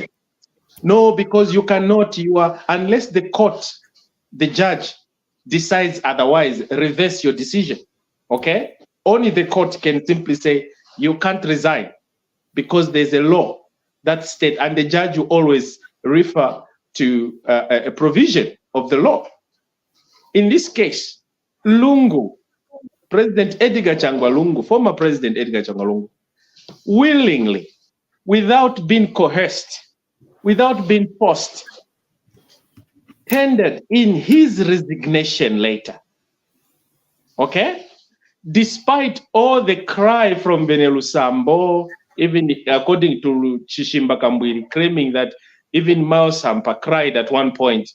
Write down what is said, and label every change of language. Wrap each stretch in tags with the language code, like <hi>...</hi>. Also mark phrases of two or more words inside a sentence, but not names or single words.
<en>No, because you cannot, unless the court, the judge decides otherwise, reverse your decision, okay? Only the court can simply say, you can't resign because there's a law that state, and the judge will always refer to a provision of the law. In this case, Lungu, President Edgar Changwa Lungu, former President Edgar Changwa Lungu, willingly, without being coerced, without being forced, tendered in his resignation later. Okay? Despite all the cry from Benelu Sambo, even according to Chishimba Kambwiri, claiming that even Mao Sampa cried at one point.</en>